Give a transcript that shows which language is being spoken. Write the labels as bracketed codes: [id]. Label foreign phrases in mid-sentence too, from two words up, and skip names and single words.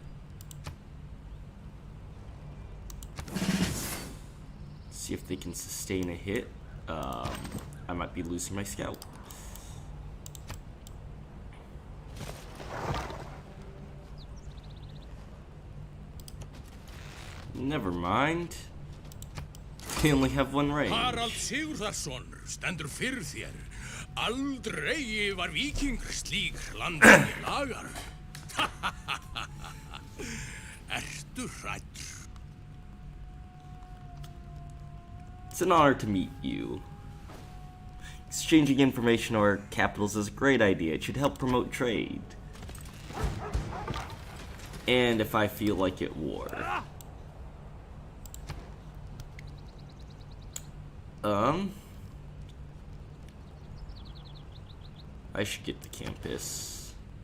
[en] See if they can sustain a hit. I might be losing my scout. Never mind. They only have one range. [is] Harald Sigurðarson stendur fyrir þér. Aldrei var víkingur slík landið lagar. Ertu hræddur? [en] It's an honor to meet you. Exchanging information or capitals is a great idea. It should help promote trade. And if I feel like it, war. I should get the campus.